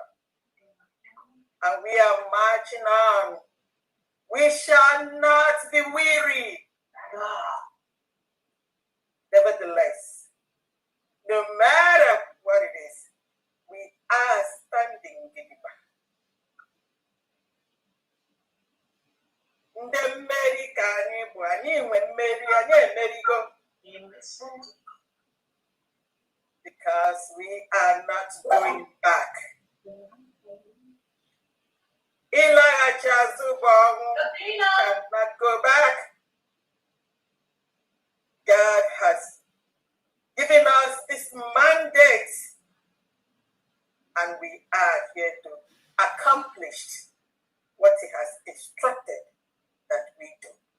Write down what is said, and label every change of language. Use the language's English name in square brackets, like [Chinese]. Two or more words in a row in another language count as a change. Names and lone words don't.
[English] And we are marching on. We shall not be weary. Nevertheless, no matter what it is, we are standing gidigba. [Igbo] Ndị mmeri ka anyị bụ, anyị nwe mmeri, anyị emerigo. [English] Because we are not going back. [Igbo] Ịlaghachi azụ bụ ọnwụ, [English] cannot go back. God has given us this mandate, and we are here to accomplish what he has instructed that we do.